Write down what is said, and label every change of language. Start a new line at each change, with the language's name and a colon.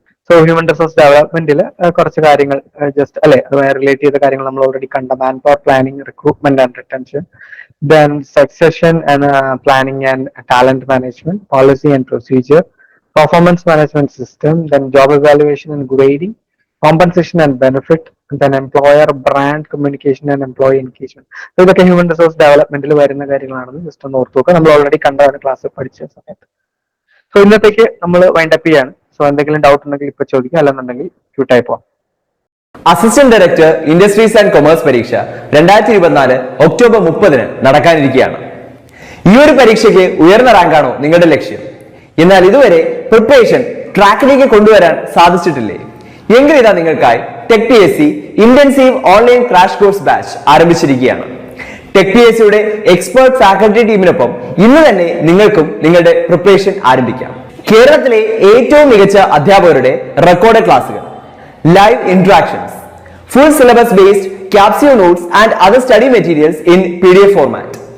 Malayalam: So human resource ഡെവലപ്മെന്റിൽ കുറച്ച് കാര്യങ്ങൾ just അല്ലെ അതുമായി റിലേറ്റ് ചെയ്ത കാര്യങ്ങൾ നമ്മൾ ഓൾറെഡി കണ്ട,
English: Man power planning, recruitment and retention, then succession and planning and talent management, policy and procedure, performance management system, then job evaluation and grading, compensation and benefit, then employer brand communication and employee engagement.
Malayalam: So ഇതൊക്കെ human resource ഡെവലപ്മെന്റിൽ വരുന്ന കാര്യങ്ങളാണെന്ന് just ഒന്ന് ഓർത്ത് നോക്കുക. നമ്മൾ already കണ്ടതാണ് class പഠിച്ച സമയത്ത്. So ഇന്നത്തേക്ക് നമ്മൾ വൈൻഡ് അപ്പ് ചെയ്യാണ്. സോ എന്തെങ്കിലും ഡൗട്ട് ഉണ്ടെങ്കിൽ ഇപ്പൊ ചോദിക്കുക, അല്ലെന്നുണ്ടെങ്കിൽ ക്യൂട്ടായി പോവാം. Assistant director industries and commerce പരീക്ഷ 2024 ഒക്ടോബർ 30 നടക്കാനിരിക്കുകയാണ്. ഈ ഒരു പരീക്ഷയ്ക്ക് ഉയർന്ന റാങ്കാണോ നിങ്ങളുടെ ലക്ഷ്യം? എന്നാൽ ഇതുവരെ പ്രിപ്പറേഷൻ ട്രാക്കിലേക്ക് കൊണ്ടുവരാൻ സാധിച്ചിട്ടില്ലേ? എങ്കിൽ ഇതാ നിങ്ങൾക്കായി tech PSC intensive online crash course batch ആരംഭിച്ചിരിക്കുകയാണ്. ടെക് PSCയുടെ എക്സ്പേർട്ട് ഫാക്കൽറ്റി ടീമിനൊപ്പം ഇന്ന് തന്നെ നിങ്ങൾക്കും നിങ്ങളുടെ പ്രിപ്പറേഷൻ ആരംഭിക്കാം. കേരളത്തിലെ ഏറ്റവും മികച്ച അധ്യാപകരുടെ റെക്കോർഡ് ക്ലാസുകൾ,
English: live interactions, full syllabus based capsule notes and other study materials in PDF format.